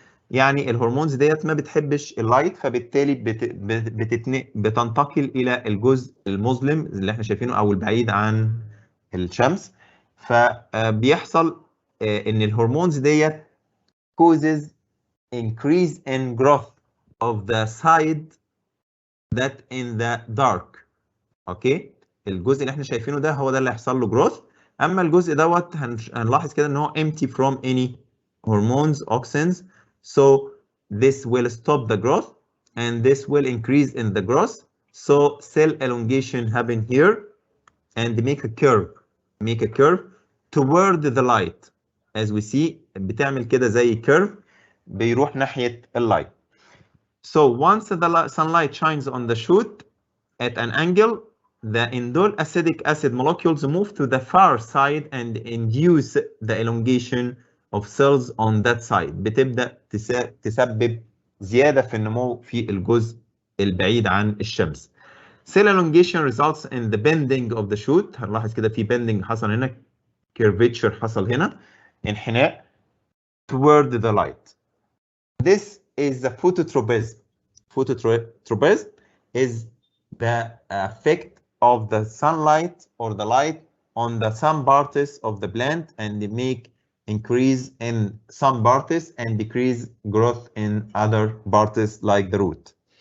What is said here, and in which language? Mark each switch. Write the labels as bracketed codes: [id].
[ar] يعني الهرمونز ديت ما بتحبش اللايت، فبالتالي بتنتقل الى الجزء المظلم اللي احنا شايفينه او البعيد عن الشمس. فبيحصل ان الهرمونز ديت [en] causes increase in growth of the side that in the dark. [ar] اوكي، الجزء اللي احنا شايفينه ده هو ده اللي هيحصل له growth. اما الجزء دوت هنلاحظ كده ان هو [en] empty from any hormones, auxins. So this will stop the growth and this will increase in the growth. So cell elongation happen here and make a curve toward the light. As we see [ar] بتعمل كده زي curve بيروح ناحية اللايت. [en] So once the sunlight shines on the shoot at an angle, the indole acidic acid molecules move to the far side and induce the elongation of cells on that side. [ar] بتبدأ تسبب زيادة في النمو في الجزء البعيد عن الشمس. [en] Cell elongation results in the bending of the shoot. [ar] هنلاحظ كده في bending حصل هنا، curvature حصل هنا، انحناء [en] toward the light. This is the phototropism. Phototropism is the effect of the sunlight or the light on the some parts of the plant, and they make increase in some parts and decrease growth in other parts like the root.